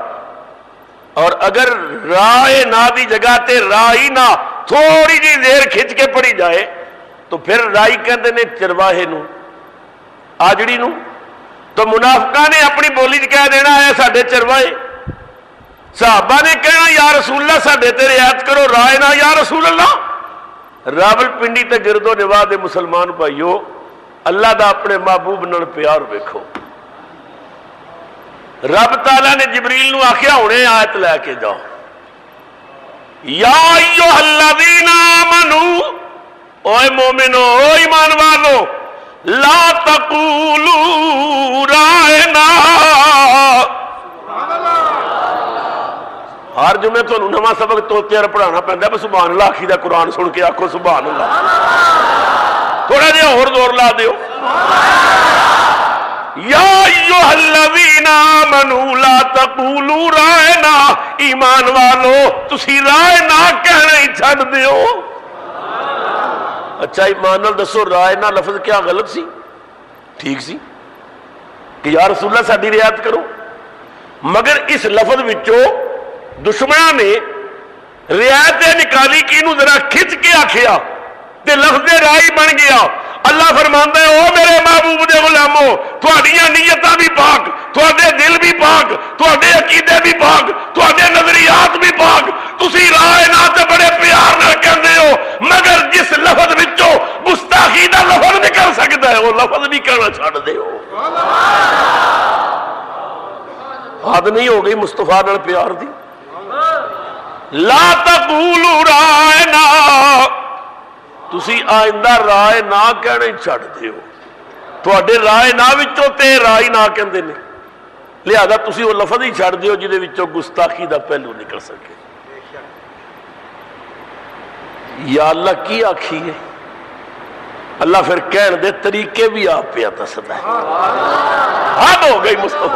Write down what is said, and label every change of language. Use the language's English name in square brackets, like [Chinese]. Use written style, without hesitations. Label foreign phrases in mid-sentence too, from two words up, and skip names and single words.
[Punjabi] اور اگر رائے نہ دی جگہ تے رائی نہ تھوڑی جی دیر کھچ کے پڑھی جائے تو پھر رائی کہندے نے چرواہے نو، آجڑی نو. تو منافقہ نے اپنی بولی کہہ دینا ہے ساڈے چرواہے. صحابہ نے کہنا یا رسول اللہ ساڈے تے رعایت کرو، رائے نہ [Arabic] یا رسول اللہ. [Punjabi] راول پنڈی تے گرد و نواح دے مسلمان بھائیو، اللہ دا اپنے محبوب نال پیار ویکھو. رب تعالیٰ نے جبریل نو آخیا ہونے آیت لے کے جاؤ، [Arabic] یا ایھا الذین آمنو، [Punjabi] اوے مومنو، او ایمان والو، [Arabic] لا تقولوا رائنا. [Punjabi] ہر جمعے تو نواں سبق تو تیار پڑھانا پہنتا ہے، [Arabic] سبحان اللہ [Punjabi] آخی دا قرآن سن کے آکھو [Arabic] سبحان اللہ. [Punjabi] تھوڑا جہا اور زور لا دیو. [Arabic] یا ایھا الذین آمنوا لا تقولوا رائنا، [Punjabi] ایمان والو تسی رائے نہ کہنا ہی چھڈ دیو. اچھا ایمان نال دسو رائے نہ لفظ کیا غلط سی؟ ٹھیک سی کہ [Arabic] یا رسول اللہ [Punjabi] ساڈی رعایت کرو، مگر اس لفظ وچوں دشمنوں نے رعایت نکالی کی نو ذرا کھچ کے آکھیا تے لفظ رائی بن گیا. اللہ فرماندا ہے او میرے محبوب دے غلامو، تہاڈیاں نیتاں بھی پاک، تہاڈے دل بھی پاک، تہاڈے عقیدے بھی پاک، تہاڈے نظریات بھی پاک. تسی رائے نہ تے بڑے پیار نال کہندے ہو، مگر جس لفظ وچوں گستاخی دا لفظ نکل سکدا ہے وہ لفظ بھی کہنا چھڈ دیو. حد نہیں ہو گئی مصطفیٰ نال پیار دی؟ [Arabic] لا تقولوا رائنا، [Punjabi] تسی آئندہ رائے نہ کہنے چھڑ دیو، تواڈے رائے نہ وچوں تے رائی نہ کہندے نے، لہذا تسی وہ لفظ ہی چھڑ دیو جدے وچوں گستاخی دا پہلو نکل سکے۔ یا اللہ کی آکھی ہے؟ اللہ پھر کہن دے طریقے بھی آپ پہ دسدا ہے، حد ہو گئی مصطفیٰ۔